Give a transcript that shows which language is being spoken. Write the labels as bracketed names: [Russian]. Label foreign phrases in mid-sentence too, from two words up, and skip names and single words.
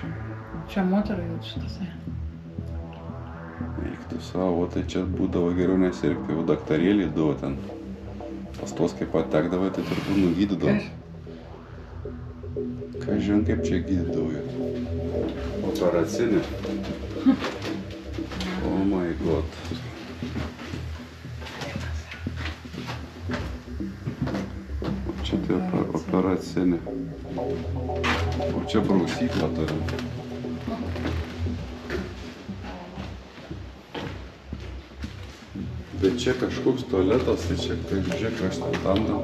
[Lithuanian] Čia moterų jau šitose. Eiktų savo, tai čia būdavo geriau nesirgti, jau daktarėlį duo ten. Pas tos kaip patekdavai, tai turbūt nugydydavo. Ką žin, kaip čia gydydavo jų. Operacinė. [English] Oh my god. [Lithuanian] Čia tai operacinė. O čia brausyklą turim. Bet čia kažkoks tualetas, tai čia kaip žiūrėk, aš tam.